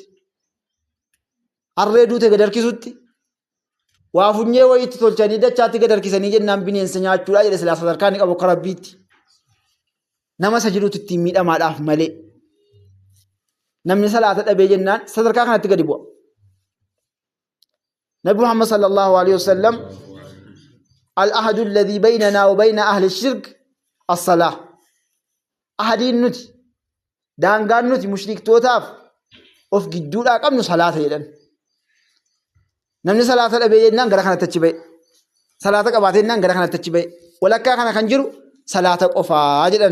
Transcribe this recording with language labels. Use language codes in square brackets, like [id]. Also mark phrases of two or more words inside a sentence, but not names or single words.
[om] Harree duute gad harkisutti. Waa funyee wayiitti tolchanii dachaatti gad harkisanii jennaan bineensa nyaachuudhaa jedhe silaa sadarkaa ni qabu akka Rabbiitti. Nama isa jiruutti ittiin miidhamaadhaaf malee. namni salaata dhabee jennaan sadarkaa kanatti gadi bu'a. [ar] نبي محمد صلى الله عليه وسلم العهد الذي بيننا وبين أهل الشرك الصلاة. [om] Ahadiin nuti daangaan nuti mushrikootaaf of gidduudhaa qabnu salaata jedhan. Namni salaata dhabee jennaan gara kanatti achi ba'e. Salaata qabaatee jennaan gara kanatti achi ba'e. Walakkaa kana kan jiru salaata qofaa jedhan.